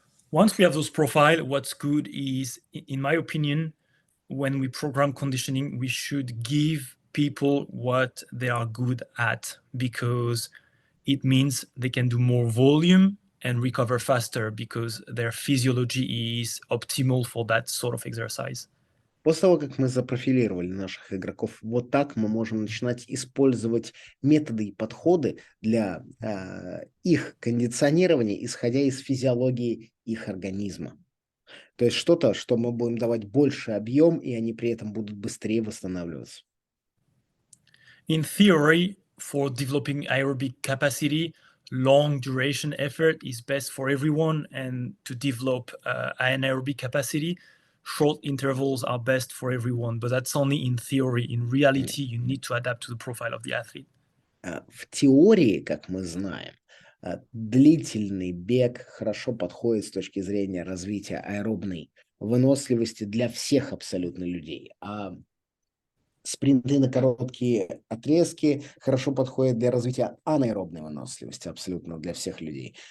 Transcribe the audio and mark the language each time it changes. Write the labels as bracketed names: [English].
[English] Once we have those profile, what's good is, in my opinion, when we program conditioning, we should give people what they are good at, because it means they can do more volume and recover faster because their physiology is optimal for that sort of exercise. [Russian] После того, как мы запрофилировали наших игроков, вот так мы можем начинать использовать методы и подходы для их кондиционирования, исходя из физиологии их организма. То есть что-то, что мы будем давать больше объем, и они при этом будут быстрее восстанавливаться. [English] In theory, for developing aerobic capacity, long duration effort is best for everyone, and to develop anaerobic capacity, short intervals are best for everyone, but that's only in theory. In reality, you need to adapt to the profile of the athlete. [Russian] В теории, как мы знаем, длительный бег хорошо подходит с точки зрения развития аэробной выносливости для всех абсолютно людей. А спринты на короткие отрезки хорошо подходят для развития анаэробной выносливости абсолютно для всех людей.